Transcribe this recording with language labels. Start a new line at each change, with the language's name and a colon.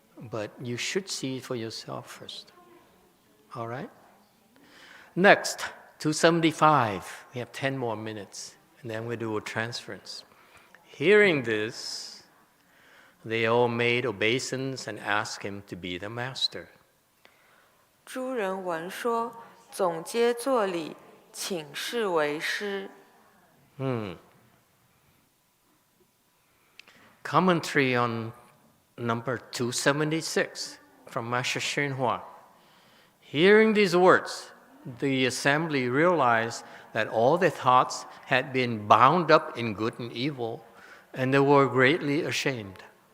English: But you should see it for yourself first. All right? Next, 275. We have 10 more minutes, and then we do a transference. Hearing this, they all made obeisance and asked him to be the master.
Chinese: 诸人闻说，总皆作礼，请示为师。
English: Commentary on number 276 from Master Xuan. Hearing these words, the assembly realized that all their thoughts had been bound up in good and evil, and they were greatly ashamed.